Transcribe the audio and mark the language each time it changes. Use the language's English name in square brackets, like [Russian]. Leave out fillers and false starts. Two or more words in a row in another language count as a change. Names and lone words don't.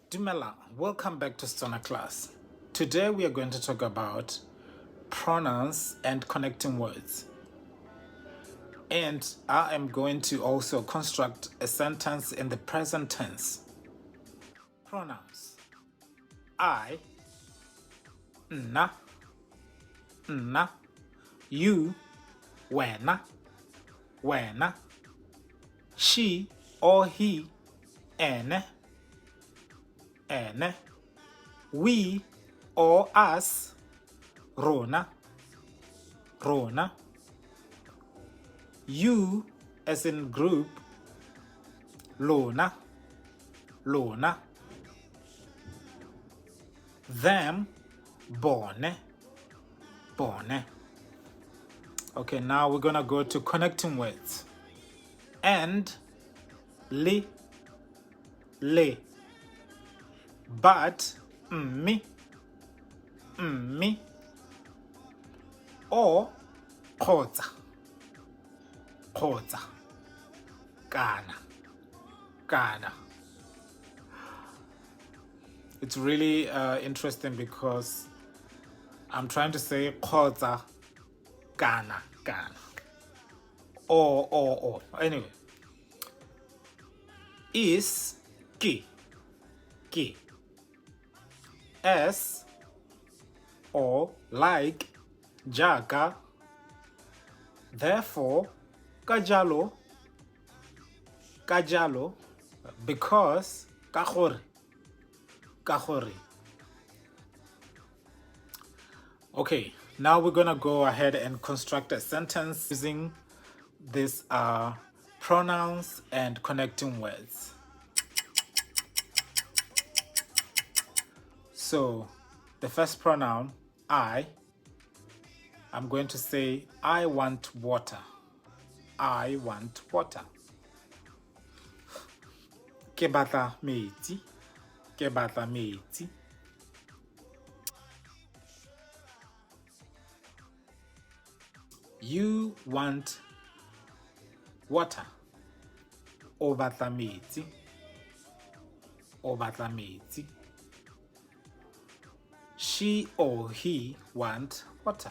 [English] Dumela, welcome back to Setswana class. Today we are going to talk about pronouns and connecting words. And I am going to also construct a sentence in the present tense. Pronouns. I, [Tswana] nna, nna, you, wena, wena, [English] she or he, [Tswana] ene, ene, [English] we or us, [Tswana] rona, rona, [English] you as in group, [Tswana] lona, lona, them, bone, bone. [English] Okay, now we're gonna go to connecting words. And, [Tswana] le, le. But, me, me. [English] Or, [Tswana] kgotsa, kgotsa, kana, kana. [English] It's really interesting because I'm trying to say [Tswana] kgotsa, kana, kana. [English] Or. Anyway. Is, [Tswana] ke, ke. [English] As, or, like, jaaka. [Tswana] Therefore, ka jalo, ka jalo. Because, ka gore, ka gore. [English] Okay, now we're gonna go ahead and construct a sentence using these pronouns and connecting words. So, the first pronoun, I'm going to say, I want water. I want water. [Tswana] Ke batla metsi. Ke batla metsi. [English] You want water. [Tswana] O batla metsi. O batla metsi. [English] She or he want water.